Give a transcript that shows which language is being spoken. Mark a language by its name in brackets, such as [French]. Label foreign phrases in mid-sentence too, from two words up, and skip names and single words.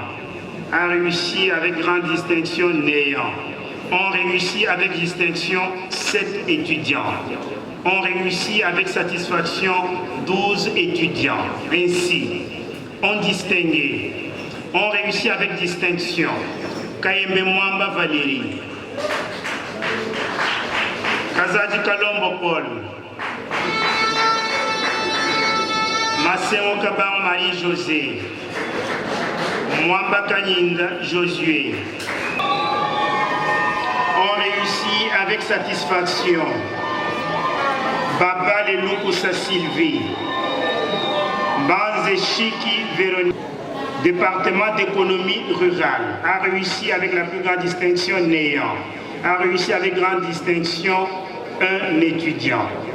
[French] A réussi avec grande distinction, néant. On réussit avec distinction 7 étudiants. ont réussi avec satisfaction 12 étudiants. Ainsi, ont réussi avec distinction Kayembe Mwamba Valérie, Kazadi Kalombo Paul, Massémo Kaban Marie-José, Mwamba Kanyinga Josué, ont réussi avec satisfaction Baba Leloukusa Sylvie, Banze Chiki Véronique, département d'économie rurale, a réussi avec la plus grande distinction néant, a réussi avec grande distinction un étudiant.